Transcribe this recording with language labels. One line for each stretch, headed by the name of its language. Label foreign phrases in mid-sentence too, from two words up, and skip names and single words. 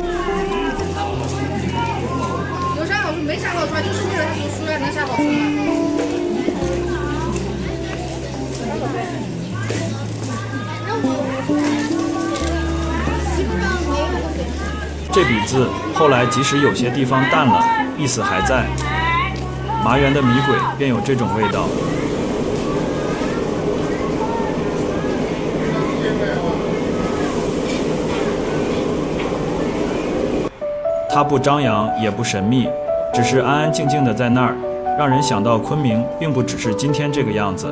Chinese: 有啥好處沒啥好處，就是為了他讀書呀，能啥好處嗎？這筆字後來即使有些地方淡了，意思還在。麻園的米軌便有這種味道。它不張揚也不神秘，只是安安靜靜的在那兒，讓人想到昆明並不只是今天這個樣子。